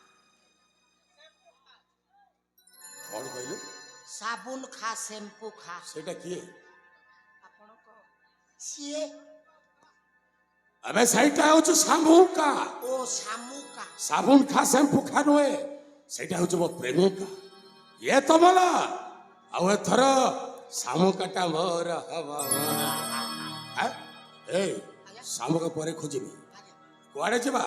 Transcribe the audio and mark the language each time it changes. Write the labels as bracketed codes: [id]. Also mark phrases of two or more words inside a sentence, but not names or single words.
[or] କଣ କହିଲୁ ସାବୁନ ଖା ଶ୍ୟାମ୍ପୁ ଖା ସେଇଟା କିଏ ଆପଣ କହ ସିଏ ଏବେ ସେଇଟା ହଉଛି ଶାମୁକା ଓ ଶାମୁକା ସାବୁନ ଖା ଶ୍ୟାମ୍ପୁ ଖା ନୁହେଁ ସେଇଟା ହଉଛି ମୋ ପ୍ରେମିକା ଇଏ ତ ମଲା ଆଉ ଏଥର ଶାମୁକାଟା ମୋର ହବ ଏଇ ଶାମୁକା ପରେ ଖୋଜିବି କୁଆଡେ ଯିବା